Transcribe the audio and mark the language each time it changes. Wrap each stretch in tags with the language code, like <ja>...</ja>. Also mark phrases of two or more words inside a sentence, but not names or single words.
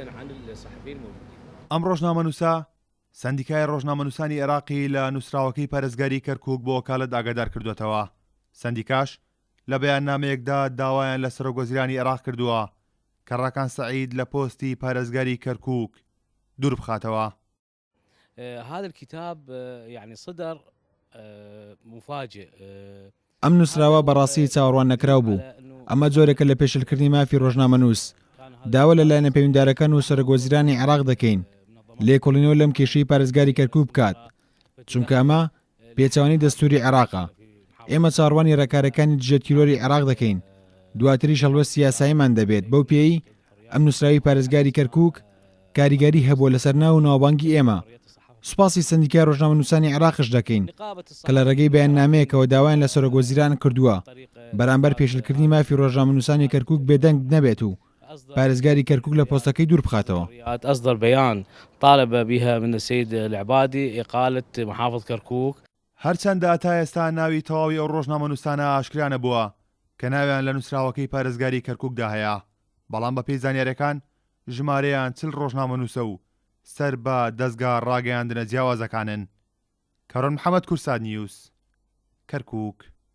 <ckb>ئەم ڕۆژنامەنووسە سندیکای ڕۆژنامەنووسانی عێراقی لە نووسراوەکەی پارێزگاری کەرکووک بۆ وەکالەت ئاگادار کردوێتەوە. سندیکاش لە بەیاننامەیەکدا داوایان لە سەرۆکوەزیرانی عێراق کردووە کە ڕاکان سەعید لە پۆستی پارێزگاری کەرکووک دوور بخاتەوە.</ckb> <ar>هذا الكتاب يعني صدر مفاجئ.</ar> <ckb>ئەم نووسراوە بەڕاستی چاوەڕوان نەکراو بوو. ئەمە جۆرێکە لە پێشلکردنی مافی ڕۆژنامەنووس. داوا لەلایەنە پەیوەنددارەکان و سەرۆکوەزیرانی عێراق دەکەین لێکۆڵینەوە لەم کێشەی پارێزگاری کەرکووک بکات، چونکە ئەمە پێچەوانی دەستوری عێراقە. ئێمە چاڕوانی ڕێکارەکانی دژە تیرۆری عێراق دەکەین، دواتریش هەڵوەستی یاساییمان دەبێت. بەو پێی ئەم نووسراوی پارێزگاری کەرکووک کاریگەری هەبووە لەسەر ناو و ناوبانگی ئێمە. سوپاسی سندیکای ڕۆژنامەنووسانی عێراقش دەکەین کە لە ڕێگەی بەیاننامەیەکەوە داوایان لە سەرۆکوەزیران کردووە بەرامبەر پێشلکردنی مافی ڕۆژنامەنووسانی کەرکووک بێدەنگ نەبێت و پارێزگاری کەرکووک لە پۆستەکەی دوور بخاتەوە.</ckb> <ar>أصدر بيان طالب بها من السيد العبادي إقالة محافظ كركوك.</ar> <ckb>هەرچەندە تا ئێستا ناوی تەواوی ئەو ڕۆژنامەنووسانە ئاشکرا نەبووە کە ناویان لە نووسراوەکەی پارێزگاری کەرکووکدا هەیە، بەڵام بە پێی زانیاریەکان ژمارەیان 40 ڕۆژنامەنووسە و سەر بە دەستگا ڕاگەیاندنە جیاوازەکانن. کەڕۆن محەممەد کورساد نیوس، کەرکووک.</ckb>